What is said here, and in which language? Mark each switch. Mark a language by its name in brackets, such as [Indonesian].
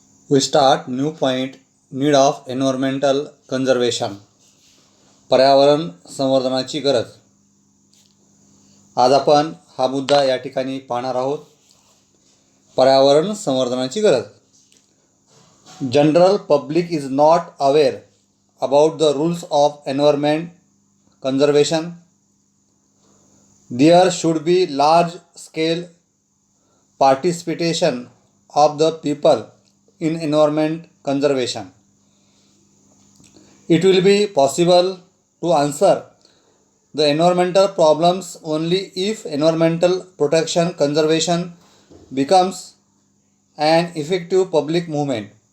[English] We start new point, need of environmental conservation. [Marathi] पर्यावरण संवर्धनाची गरज. आज आपण हा मुद्दा या ठिकाणी पाहणार आहोत. पर्यावरण संवर्धनाची गरज. [English] General public is not aware about the rules of environment conservation. There should be large scale participation of the people in environment conservation. It will be possible to answer the environmental problems only if environmental protection conservation becomes an effective public movement.